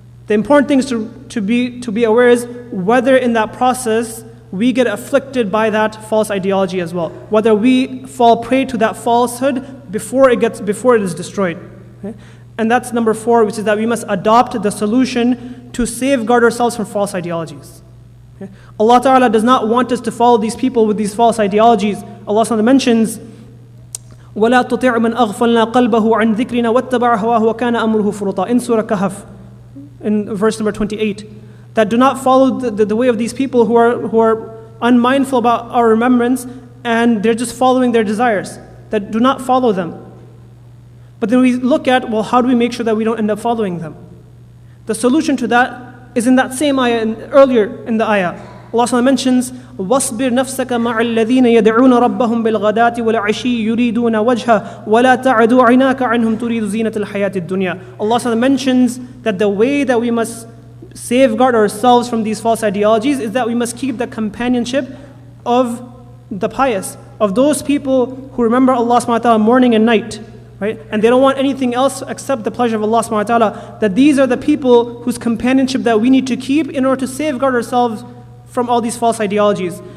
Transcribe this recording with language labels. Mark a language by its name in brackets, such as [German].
[English] The important thing is to be aware is whether in that process we get afflicted by that false ideology as well. Whether we fall prey to that falsehood before it is destroyed. Okay? And that's number 4, which is that we must adopt the solution to safeguard ourselves from false ideologies. Okay? Allah Ta'ala does not want us to follow these people with these false ideologies. Allah Ta'ala mentions, [Arabic] وَلَا تُطِعْ مَنْ أَغْفَلْنَا قَلْبَهُ عَنْ ذِكْرِنَا وَاتَّبَعَ هَوَاهُ وَكَانَ أَمْرُهُ فُرُطًا [English] in Surah Kahf, in verse number 28. That do not follow the way of these people who are unmindful about our remembrance, and they're just following their desires. That do not follow them. But then we look at, well, how do we make sure that we don't end up following them? The solution to that is in that same ayah, earlier in the ayah. Allah SWT mentions, [Arabic] وَاصْبِرْ نَفْسَكَ مَعَ الَّذِينَ يَدْعُونَ رَبَّهُمْ بِالْغَدَاةِ وَالْعَشِيِّ يُرِيدُونَ وَجْهَهُ وَلَا تَعْدُ عَيْنَاكَ عَنْهُمْ تُرِيدُ زِينَةَ الْحَيَاةِ الدُّنْيَا. [English] Allah SWT mentions that the way that we must safeguard ourselves from these false ideologies is that we must keep the companionship of the pious, of those people who remember Allah SWT morning and night. Right? And they don't want anything else except the pleasure of Allah subhanahu wa ta'ala. That these are the people whose companionship that we need to keep in order to safeguard ourselves from all these false ideologies.